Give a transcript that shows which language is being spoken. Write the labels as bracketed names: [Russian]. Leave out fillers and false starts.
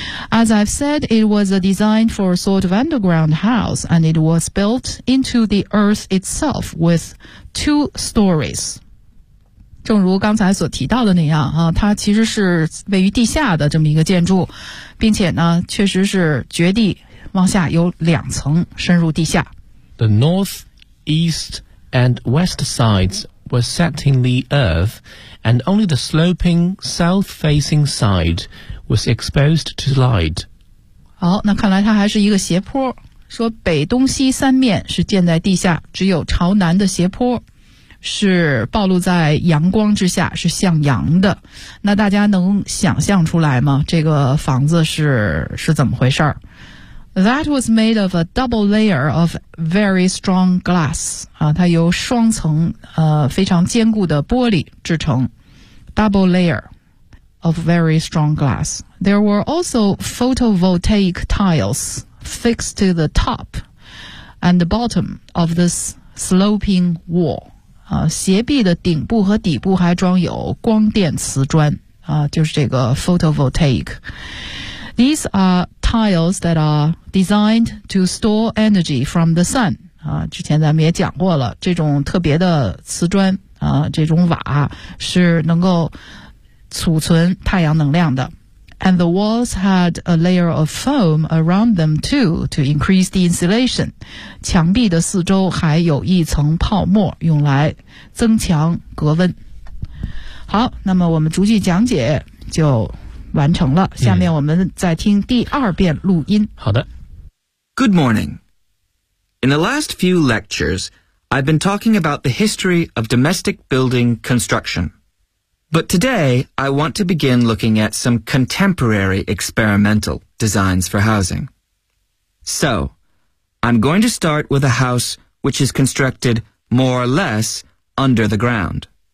[English] As I've said, it was a design for a sort of underground house, and it was built into the earth itself with two stories. [Chinese] 正如刚才所提到的那样啊，它其实是位于地下的这么一个建筑，并且呢，确实是掘地往下有两层深入地下。 [English] The north, east, and west sides were set in the earth, and only the sloping south-facing side was exposed to light. [Chinese] 好，那看来它还是一个斜坡。说北东西三面是建在地下，只有朝南的斜坡是暴露在阳光之下，是向阳的。那大家能想象出来吗？这个房子是怎么回事儿？ [English] That was made of a double layer of very strong glass. [Chinese] 它由双层非常坚固的玻璃制成。 [English] Double layer of very strong glass. There were also photovoltaic tiles fixed to the top and the bottom of this sloping wall. [Chinese] 斜壁的顶部和底部还装有光电瓷砖就是这个 photovoltaic. [English] These are tiles that are designed to store energy from the sun. [Chinese] 之前咱们也讲过了，这种特别的瓷砖这种瓦是能够储存太阳能量的。 [English] And the walls had a layer of foam around them too to increase the insulation. [Chinese] 墙壁的四周还有一层泡沫用来增强隔温。好，那么我们逐句讲解就完成了，下面我们再听第二遍录音。好的。 [English] Good morning. In the last few lectures, I've been talking about the history of domestic building construction. But today, I want to begin looking at some contemporary experimental designs for housing. So, I'm going to start with a house which is constructed more or less under the ground.